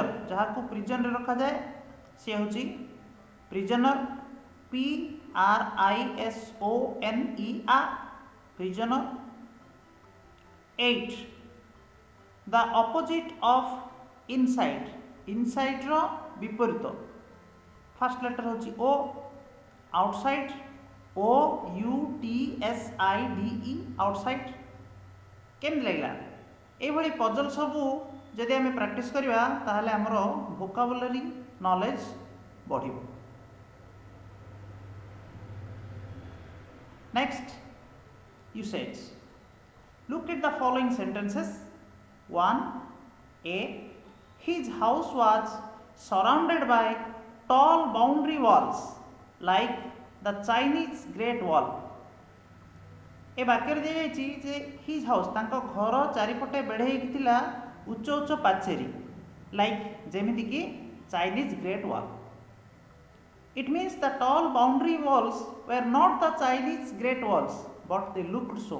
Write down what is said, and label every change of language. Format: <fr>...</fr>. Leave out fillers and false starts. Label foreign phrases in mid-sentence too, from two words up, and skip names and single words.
<or>ଯାହାଁ କୁ ପ୍ରିଜନ ରେ ରଖା ଯାଏ ସି ହଉଚି ପ୍ରିଜନର.</or> <en>PRISONER. Prisoner. 8 the opposite of inside.</en> <or>ଇନସାଇଡ ରୋ ବିପରୀତ.</or> <en>First letter होची O. आउटसाइड. OUTSIDE. आउटसाइड.</en> <or>କେମତି ଲଗଲା? ଏ ପଜଲ ସବୁ ଯଦି ଆମ ପ୍ରାକ୍ଟିସ କରବା ତାହାଲେ ହମର</or> <en>vocabulary knowledge</en> <or>ବଢ଼ିବ.</or> <en>Next usage. लुक एट द फॉलोइंग सेंटेंसेस. 1 A. His house was surrounded by tall boundary walls like the Chinese Great Wall.</en> <or>ଏ ବାକ୍ୟ ଦେଖାଇ</or> <en>his house</en> <or>ଘର ଚାରିପଟେ ବେଢ଼େ ଥିଲା ଉଚ୍ଚ ଉଚ୍ଚ ପାଚେରୀ ଲାଇକ ଯେମିତି କି चाइनीज ग्रेट वॉल.</or> <en>It means the tall boundary walls were not the Chinese Great Walls but they looked so.</en>